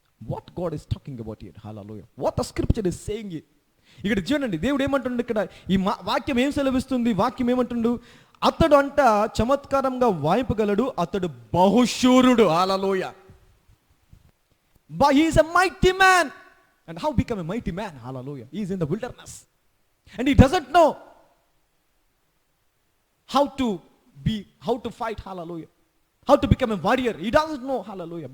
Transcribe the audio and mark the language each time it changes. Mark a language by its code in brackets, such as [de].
[en] What God is talking about here, hallelujah. What the scripture is saying here. [te] ఇక్కడ చూడండి, దేవుడు ఏమంటుండు ఇక్కడ, ఈ వాక్యం ఏం సెలవిస్తుంది? వాక్యం ఏమంటుండు? అతడు అంట చమత్కారంగా వాయింపగలడు, అతడు బహుశూరుడు, హల్లెలూయా. [en] But he is a mighty man. And how become a mighty man? Hallelujah. He is in the wilderness. And he doesn't know how to fight, hallelujah. How to become a warrior. He doesn't know, hallelujah.